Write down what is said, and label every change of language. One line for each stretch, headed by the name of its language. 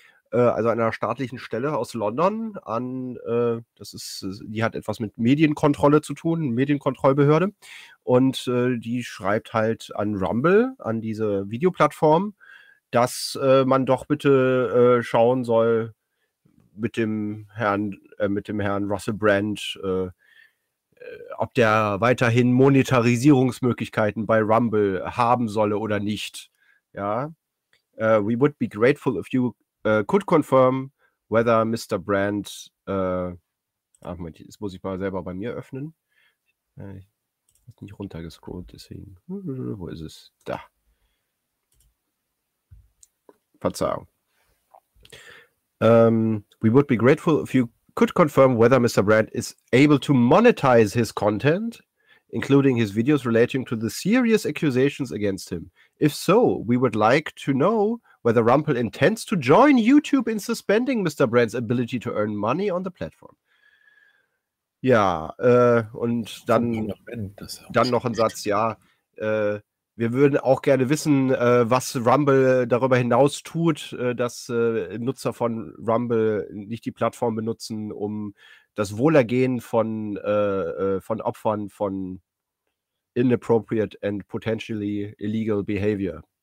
German: Also einer staatlichen Stelle aus London an, das ist, die hat etwas mit Medienkontrolle zu tun, Medienkontrollbehörde, und die schreibt halt an Rumble, an diese Videoplattform, dass man doch bitte schauen soll mit dem Herrn Russell Brand, ob der weiterhin Monetarisierungsmöglichkeiten bei Rumble haben solle oder nicht.
English: Ja, we would be grateful if you could confirm whether Mr.
German: Brand, Moment, das muss ich mal selber bei mir öffnen. Ich habe nicht runtergescrollt, deswegen. Wo ist es? Da. Verzeihung.
English: We would be grateful if you could confirm whether Mr. Brand is able to monetize his content, including his videos relating to the serious accusations against him. If so, we would like to know whether Rumble intends to join YouTube in suspending Mr. Brand's ability to earn money on the platform.
German: Ja, und dann noch ein Satz, ja, wir würden auch gerne wissen, was Rumble darüber hinaus tut, dass Nutzer von Rumble nicht die Plattform benutzen, um das Wohlergehen von Opfern von
English: inappropriate and potentially illegal behavior.